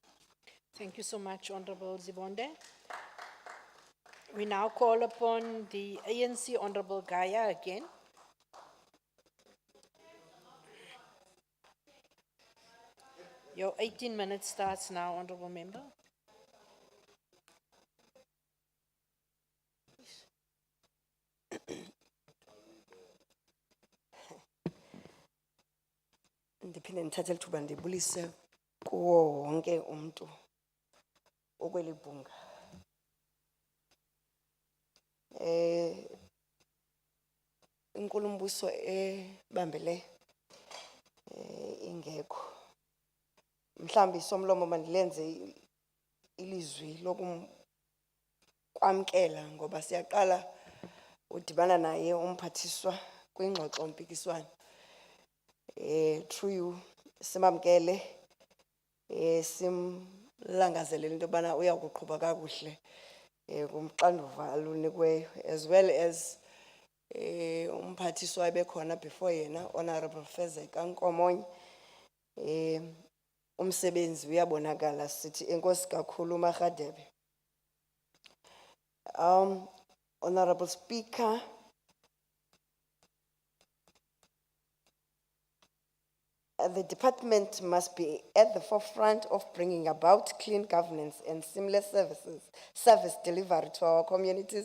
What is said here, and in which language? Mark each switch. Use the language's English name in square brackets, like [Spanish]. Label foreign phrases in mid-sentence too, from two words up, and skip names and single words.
[English] Thank you so much, Honourable Zibonde. We now call upon the ANC Honourable Gaya again. Your 18 minutes starts now, Honourable Member. [Xhosa] Ndiphinde ndithathe lithuba ndibulise kuwo wonke umuntu okweli bhunga. inkulumbuso ebambele ingekho. Mhlambi somlomo mandilenze ilizwi lokumkwamkela ngoba siyaqala udibana naye umphathiswa kwingxoxo mpikiswano. [English] Through you [Xhosa] simamkele simlangazelele into yobana uya kuqhuba kakuhle kumxanduva alunikweyo, [English] as well as [Xhosa] umphathiswa ebekhona before yena, Honorable Fezeka Nkomonye. Umsebenzi uyabonakala, sithi enkosi kakhulu Marhadebe. [English] Honorable Speaker, the department must be at the forefront of bringing about clean governance and seamless service delivery to our communities.